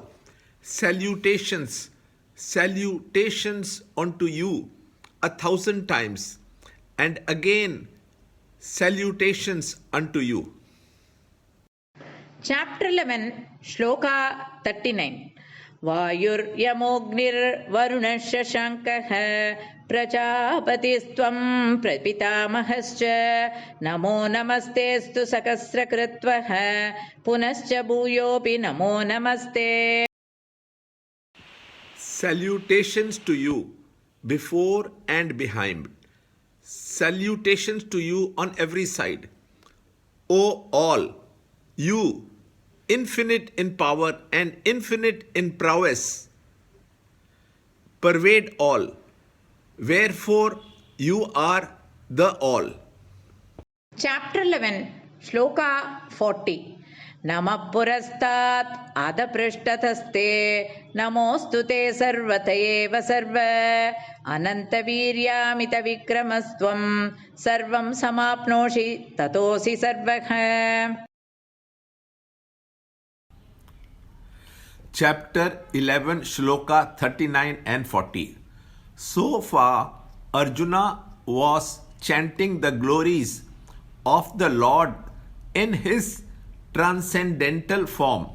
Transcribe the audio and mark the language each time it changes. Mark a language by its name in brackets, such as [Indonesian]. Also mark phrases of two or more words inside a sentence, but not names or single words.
[English] Salutations, salutations unto you 1,000 times, and again salutations unto you. Chapter 11, Shloka 39. [Sanskrit] वायुर्यमोग्निर्वरुणस्य शङ्कः प्रजापतिस्त्वम् प्रपितामहश्च नमो नमस्तेस्तु सकस्रकृत्वः पुनश्च भूयोपि नमो नमस्ते. [English] Salutations to you before and behind. Salutations to you on every side. O all, you, infinite in power and infinite in prowess, pervade all. Wherefore you are the all. Chapter 11, Shloka 40. [Sanskrit] नमः पुरस्तात् अदपृष्ठतस्ते नमोस्तु ते सर्वत एव सर्व अनन्तवीर्यमित विक्रमस्वम् सर्वम् समाप्नोषि ततोसि सर्वः. [English] Chapter 11, Shloka 39 and 40. So far, Arjuna was chanting the glories of the Lord in his transcendental form.